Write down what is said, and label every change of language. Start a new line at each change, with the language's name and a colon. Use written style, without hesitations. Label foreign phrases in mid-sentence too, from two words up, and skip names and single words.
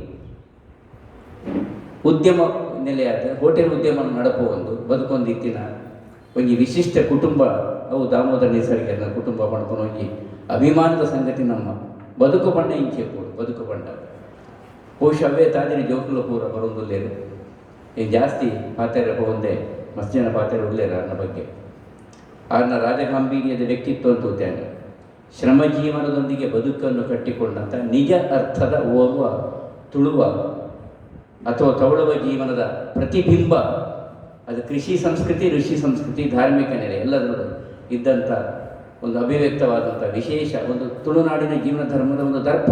Tulu: ಉದ್ಯಮ ನೆಲೆಯಾದ ಹೋಟೆಲ್ ಉದ್ಯಮ ನಡಪುವೊಂದು ಬದುಕೊಂದು ಇತ್ತಿನ ಒಂಜಿ ವಿಶಿಷ್ಟ ಕುಟುಂಬ ಅವು ದಾಮೋದರ ನಿಸರ್ಗನ ಕುಟುಂಬ ಪಡ್ಕೊಂಡು ಒಂಜಿ ಅಭಿಮಾನದ ಸಂಗತಿ ನಮ್ಮ ಬದುಕು ಬಣ್ಣ ಇಂಚೆ ಕೂಡ ಬದುಕು ಬಣ್ಣ ಬಹುಶಃ ಅವೇ ತಾದಿನ ಜೋಕುಲ ಪೂರ ಬರೋದಿಲ್ಲೇರು ಏನು ಜಾಸ್ತಿ ಪಾತ್ರೆ ಹೋಗಂದೆ ಮಸ್ತ್ ಜನ ಪಾತ್ರೆ ಉಳ್ಳೇರು ಅನ್ನ ಬಗ್ಗೆ.
Kannada: ಆರ್ನ ರಾಜಗಾಂಭೀರ್ಯದ ವ್ಯಕ್ತಿತ್ವ ಅಂತ ಉದ್ಯಾನ ಶ್ರಮಜೀವನದೊಂದಿಗೆ ಬದುಕನ್ನು ಕಟ್ಟಿಕೊಂಡಂಥ ನಿಜ ಅರ್ಥದ ಓರ್ವ ತುಳುವ ಅಥವಾ ತೌಳವ ಜೀವನದ ಪ್ರತಿಬಿಂಬ. ಅದು ಕೃಷಿ ಸಂಸ್ಕೃತಿ, ಋಷಿ ಸಂಸ್ಕೃತಿ, ಧಾರ್ಮಿಕ ನೆಲೆ ಎಲ್ಲದರಲ್ಲೂ ಇದ್ದಂಥ ಒಂದು ಅಭಿವ್ಯಕ್ತವಾದಂಥ ವಿಶೇಷ ಒಂದು ತುಳುನಾಡಿನ ಜೀವನ ಧರ್ಮದ ಒಂದು ದರ್ಪಣ.